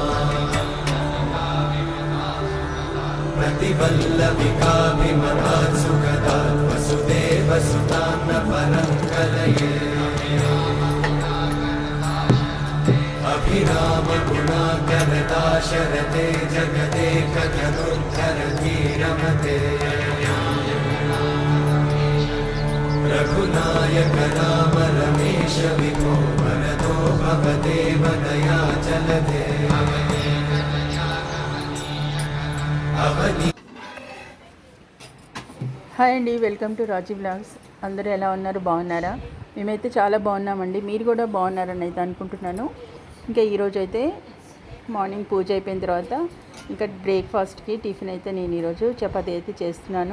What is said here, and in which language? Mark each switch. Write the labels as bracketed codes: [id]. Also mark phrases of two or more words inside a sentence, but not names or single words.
[sa] प्रतिवल्लभिकाभिमतात् सुखदात् वसुदेवसुतान्न परं कलये अभिरामगुणाकरदाशरथे जगदेकधनुर्धरधीरमते रघुनायक राम रमेश विभो वरदो भवदेव दयाचलधे [te] హాయ్ అండి, [en] welcome to [te] రాజీ బ్లాగ్స్. అందరూ ఎలా ఉన్నారు? బాగున్నారా? మేమైతే చాలా బాగున్నామండి. మీరు కూడా బాగున్నారని అయితే అనుకుంటున్నాను. ఇంకా ఈరోజు అయితే మార్నింగ్ పూజ అయిపోయిన తర్వాత ఇంకా బ్రేక్ఫాస్ట్కి టిఫిన్ అయితే నేను ఈరోజు చపాతీ అయితే చేస్తున్నాను.